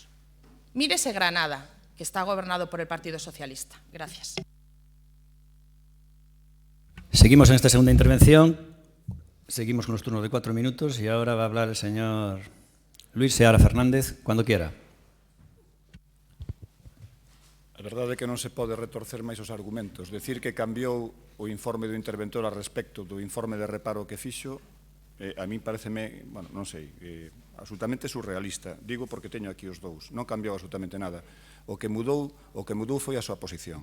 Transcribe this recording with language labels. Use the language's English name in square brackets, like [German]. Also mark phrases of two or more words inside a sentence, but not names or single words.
[Spanish] Mírese Granada, que está gobernado por el Partido Socialista. Gracias. Seguimos en esta segunda intervención. Seguimos con los turnos de 4 minutos y ahora va a hablar el señor Luís Seara Fernández, cuando quiera. [Galician] A verdade é que non se pode retorcer máis os argumentos. Decir que cambiou o informe do interventor a respecto do informe de reparo que fixo, [Spanish] a mí [Galician] pareceme, bueno, non sei, absolutamente surrealista. Digo porque teño aquí os 2. Non cambiou absolutamente nada. O que mudou foi a súa posición.